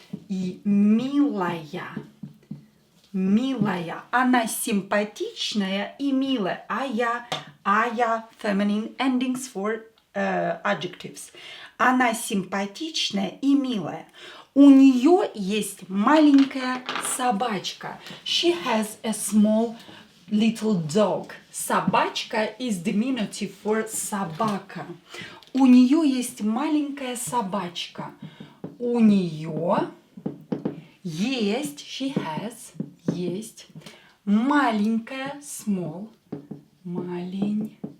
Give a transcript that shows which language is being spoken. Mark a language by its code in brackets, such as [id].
[ru] И милая. Она симпатичная и милая. [en] А я feminine endings for adjectives. [ru] Она симпатичная и милая. У нее есть маленькая собачка. [en] She has a small little dog. Собачка is diminutive for собака. [ru] У нее есть маленькая собачка. У нее есть, [en] she has, [ru] есть маленькая, [en] small, [ru] маленькая